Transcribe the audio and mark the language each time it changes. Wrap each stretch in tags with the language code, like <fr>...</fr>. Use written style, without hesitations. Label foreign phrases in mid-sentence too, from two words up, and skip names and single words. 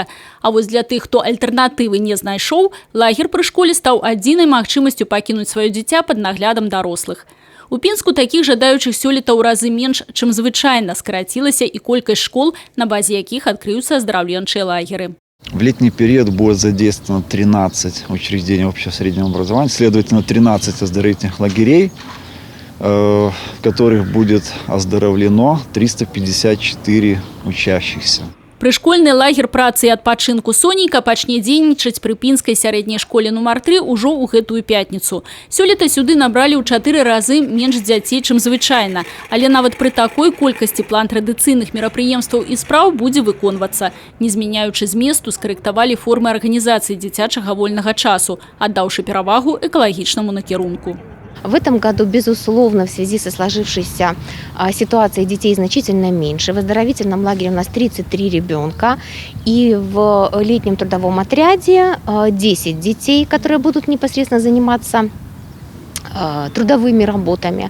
<be>А вось для тых, хто альтэрнатывы не знайшоў, лагер пры школе стаў адзінай магчымасцю пакінуць сваё дзіця пад наглядам дарослых. У Пінску такіх жадаючых сёлета ў разы менш, чым звычайна, скарацілася і колькасць школ, на базе якіх</be> <ru>открыются оздоровленчие лагеры. В летний период будет задействовано 13 учреждений общего среднего образования, следовательно 13 оздоровительных лагерей, в которых будет оздоровлено 354 учащихся.</ru> <be>Прышкольны лагер працы і адпачынку «Сонейка» пачне дзейнічаць пры пінскай сярэдняй школе нумар 3 ужо ў гэтую пятніцу. Сёлета сюды набралі ў 4 разы менш дзяцей, чым звычайна. Але нават пры такой колькасці план традыцыйных мерапрыемстваў і спраў будзе выконвацца. Не змяняючы зместу, скарэктавалі формы арганізацыі дзіцячага вольнага часу, аддаўшы перавагу экалагічнаму накірунку.</be> <ru>В этом году, безусловно, в связи со сложившейся ситуацией детей значительно меньше. В оздоровительном лагере у нас 33 ребенка. И в летнем трудовом отряде 10 детей, которые будут непосредственно заниматься трудовыми работами.</ru>